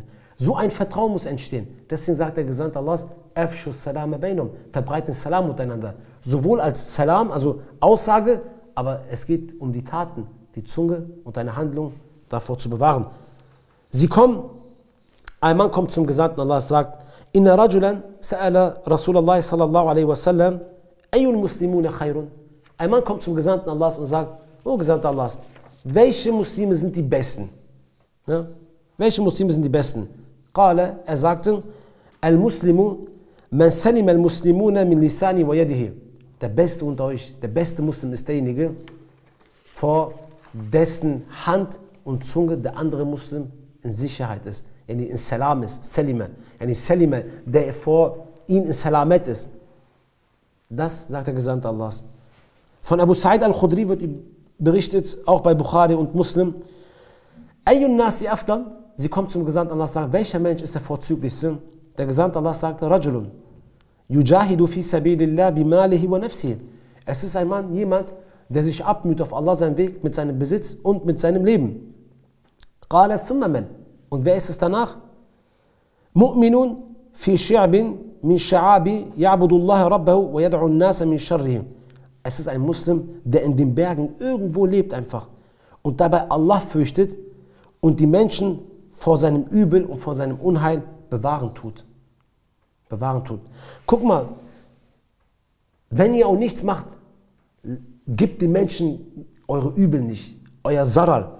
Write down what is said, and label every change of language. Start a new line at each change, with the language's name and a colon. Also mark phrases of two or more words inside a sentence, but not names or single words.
German: So ein Vertrauen muss entstehen. Deswegen sagt der Gesandte Allah,
Arabic: أفشوا السلام بينكم,
German: verbreiten Salam untereinander. Sowohl als Salam, also Aussage, aber es geht um die Taten, die Zunge und deine Handlung davor zu bewahren. Sie kommen, ein Mann kommt zum Gesandten Allah, sagt,
Arabic: إن رجلا سأل رسول الله صلى الله عليه وسلم، أي المسلمون خير.
German: Ein Mann kommt zum Gesandten Allah und sagt, oh Gesandter Allah, welche Muslime sind die Besten? Ja? Welche Muslime sind die Besten? Qala, er sagte,
Arabic: المسلم، من سلم المسلمون من لسانه ويده.
German: Der Beste unter euch, der beste Muslim ist derjenige, vor dessen Hand und Zunge der andere Muslim in Sicherheit ist, in Salam ist,
Arabic: سلمه، سلمه,
German: der vor ihm in Salamet ist. Das sagt der Gesandte Allah. Von Abu Sa'id al-Khudri wird berichtet, auch bei Bukhari und Muslim,
Arabic: أي الناس أفضل.
German: Sie kommt zum Gesandten Allah und sagt, welcher Mensch ist der vorzüglichste? Der Gesandte Allah sagte,
Arabic: رجل، يجاهد في سبيل الله بماله ونفسه.
German: Es ist ein Mann, jemand, der sich abmüht auf Allah seinen Weg mit seinem Besitz und mit seinem Leben.
Arabic: قال ثم من.
German: Und wer ist es danach?
Arabic: مؤمن في شعب من الشعاب يعبد الله ربه ويدع الناس من شره.
German: Es ist ein Muslim, der in den Bergen irgendwo lebt einfach und dabei Allah fürchtet und die Menschen vor seinem Übel und vor seinem Unheil bewahren tut. Bewahren tut. Guck mal, wenn ihr auch nichts macht, gebt den Menschen eure Übel nicht, euer Zarar.